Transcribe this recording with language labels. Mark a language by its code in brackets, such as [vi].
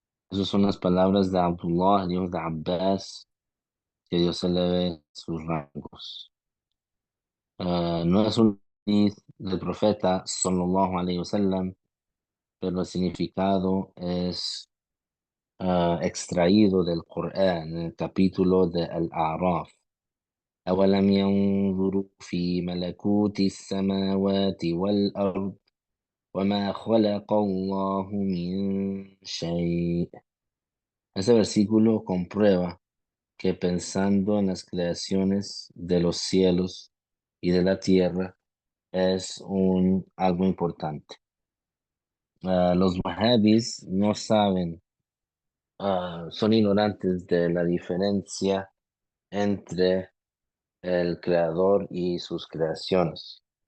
[es] Esas son las palabras de Abdullah, Dios de Abbas, que Dios eleve sus rangos. No es un hadith del profeta sallallahu alaihi wasallam, pero el significado es extraído del Corán en el capítulo de Al-A'raf. [ar] أولم ينظروا في ملكوت السماوات والأرض وما خلق الله من شيء. [es] Ese versículo comprueba que pensando en las creaciones de los cielos y de la tierra es algo importante. Los wahhabis no saben, son ignorantes de la diferencia entre el creador y sus creaciones.